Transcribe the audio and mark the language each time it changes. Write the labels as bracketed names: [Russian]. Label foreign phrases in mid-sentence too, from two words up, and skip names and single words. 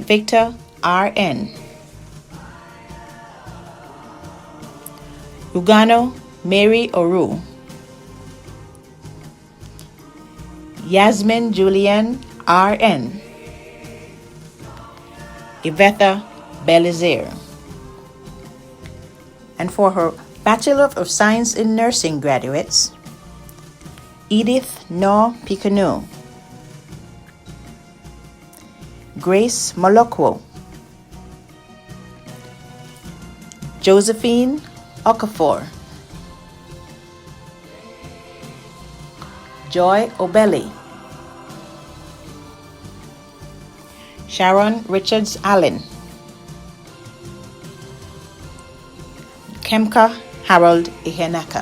[English] Victor, RN, Ugano Mary Oru, Yasmin Julian, RN, Ivetha Belizaire. And for her Bachelor of Science in Nursing graduates, Edith No Picanu, Grace Molokwo, Josephine Okafor, Joy Obelli, Sharon Richards Allen, Kemka Harold Ihenaka,